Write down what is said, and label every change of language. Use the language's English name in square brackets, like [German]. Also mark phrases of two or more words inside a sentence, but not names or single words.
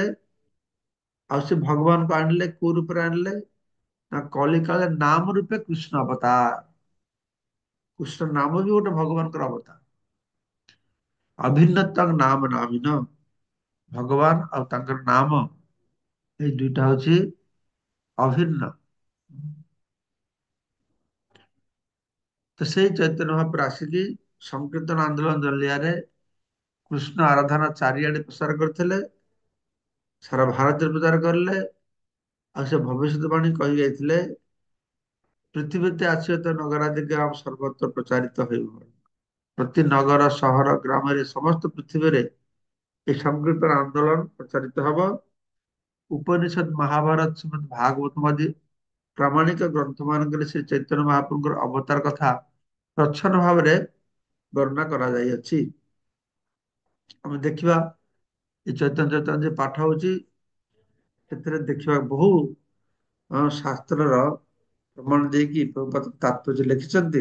[Odia] ଆଉ ସେ ଭଗବାନଙ୍କୁ ଆଣିଲେ, କୋଉ ରୂପରେ ଆଣିଲେ? [Bangla] না কলি কালে নাম রূপে কৃষ্ণ অবতার। [Odia] କୃଷ୍ଣ ନାମ ବି ଗୋଟେ ଭଗବାନଙ୍କର ଅବତାର। ଅଭିନ୍ନ ତାଙ୍କ ନାମ ନାମିନ, ଭଗବାନ ଆଉ ତାଙ୍କର ନାମ [Bangla] এই দুইটা হচ্ছে অভিন্ন। [Odia] ତ ସେଇ ଚୈତନ୍ୟ ମହାପ୍ରଭୁ ଆସିକି ସଂକୀର୍ତ୍ତନ ଆନ୍ଦୋଳନ ଜରିଆରେ କୃଷ୍ଣ ଆରାଧନା ଚାରିଆଡେ ପ୍ରସାର କରିଥିଲେ, ସାରା ଭାରତରେ ପ୍ରଚାର କରିଲେ। ଆଉ ସେ ଭବିଷ୍ୟତବାଣୀ କହି ଯାଇଥିଲେ, ପୃଥିବୀତେ ଆସିବ ତ ନଗରାଦି ଗ୍ରାମ ସର୍ବତ୍ର ପ୍ରଚାରିତ ହେବ। ପ୍ରତି ନଗର ସହର ଗ୍ରାମରେ ସମସ୍ତ ପୃଥିବୀରେ [Bangla] এই সংকীর্তন আন্দোলন প্রচারিত হব। [Odia] ଉପନିଷଦ ମହାଭାରତ ଶ୍ରୀମଦ୍ ଭାଗବତ ଆଦି ପ୍ରାମାଣିକ ଗ୍ରନ୍ଥ ମାନଙ୍କରେ ଶ୍ରୀ ଚୈତନ୍ୟ ମହାପ୍ରଭୁଙ୍କର ଅବତାର କଥା ପ୍ରଚ୍ଛନ୍ନ ଭାବରେ ବର୍ଣ୍ଣନା କରାଯାଇଅଛି। ଆମେ ଦେଖିବା ଏ ଚୈତନ୍ୟ ଚୈତନ୍ୟ ଯେ ପାଠ ହଉଛି, ସେଥିରେ ଦେଖିବା ବହୁ ଶାସ୍ତ୍ରର ପ୍ରମାଣ ଦେଇକି ପ୍ରଭୁପାଦ ତାତ୍ପର୍ଯ୍ୟ ଲେଖିଛନ୍ତି।